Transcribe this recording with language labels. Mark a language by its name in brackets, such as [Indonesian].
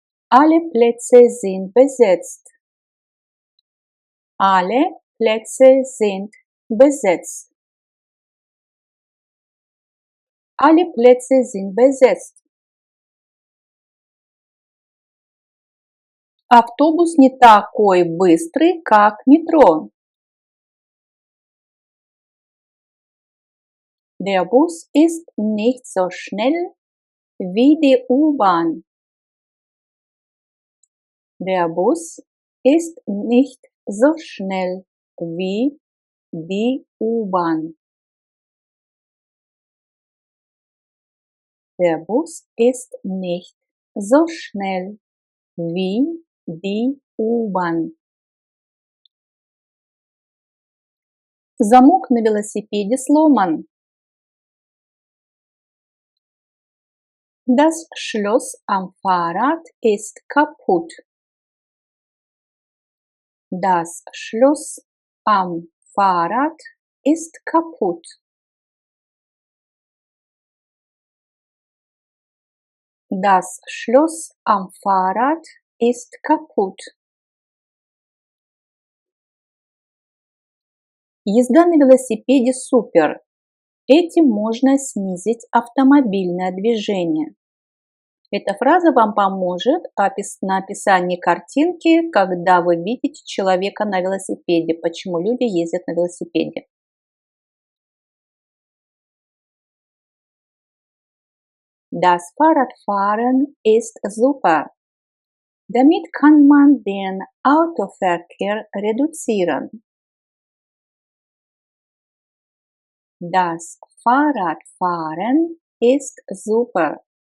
[German] Alle Plätze sind besetzt. Alle Plätze sind besetzt. Alle Plätze sind besetzt. [Russian] Автобус не такой быстрый, как метро. [German] Der Bus ist nicht so schnell wie die U-Bahn. Der Bus ist nicht so schnell wie die U-Bahn. Der Bus ist nicht so schnell wie die U-Bahn. [Russian] Замок на велосипеде сломан. [German] Das Schloss am Fahrrad ist kaputt. Das Schloss am Fahrrad ist kaputt. Das Schloss am Fahrrad ist kaputt. [Russian] Езда на велосипеде супер. Этим можно снизить автомобильное движение. Эта фраза вам поможет на описании картинки, когда вы видите человека на велосипеде, почему люди ездят на велосипеде. [German] Das Fahrradfahren ist super. Damit kann man den Autoverkehr reduzieren. Das Fahrradfahren ist super.